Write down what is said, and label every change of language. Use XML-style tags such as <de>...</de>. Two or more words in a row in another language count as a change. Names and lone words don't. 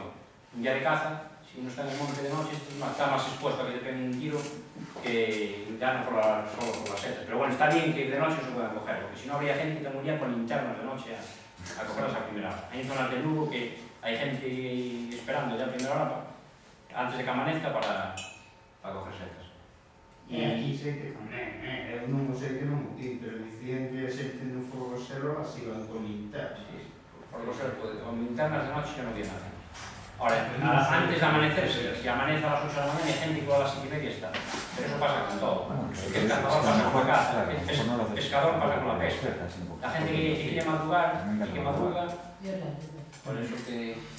<es>Un día de caza, si uno está en el monte de noche, está más expuesto a que te peguen un tiro que ya no solo por las setas. Pero bueno, está bien que de noche se puedan coger, porque si no habría gente que moriría con linternas de noche a cogerlas a primera hora. Hay zonas de Lugo que hay gente esperando ya a primera hora antes de que amanezca para coger setas.</es> <gl>E aquí sei que tamén, eu non sei que non o tin, pero dicían que a xente no Forrosero as</gl> <es>iban con linternas. Sí, Forrosero, con linternas de noche no viene nada. Ahora, antes de amanecerse, si amanece a las 8 de la mañana, hay gente que a las 7:30 está. Pero eso pasa con todo. El cazador pasa con la caza, el pescador pasa con la pesca. La gente que quiere madrugar y que madruga, por eso que...</es>